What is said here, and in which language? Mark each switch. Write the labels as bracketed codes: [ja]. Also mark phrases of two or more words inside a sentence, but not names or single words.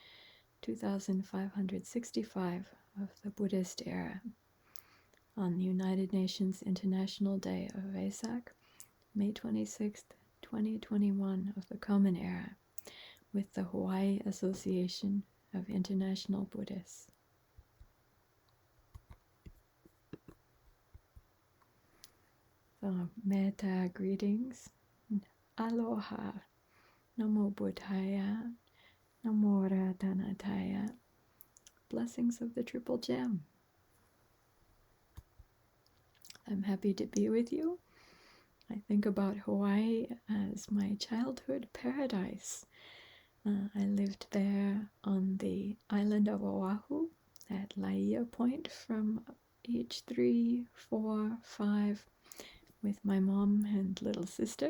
[en] 2565 of the Buddhist era, on the United Nations International Day of Vesak, May 26th, 2021 of the Common Era, with the Hawaii Association of International Buddhists. So, metta greetings. [pi] Aloha. Namo Buddhaya. Namo Ratanataya. [en] Blessings of the Triple Gem. I'm happy to be with you. I think about Hawaii as my childhood paradise. I lived there on the island of Oahu at Laia Point from age 3, 4, 5 with my mom and little sister.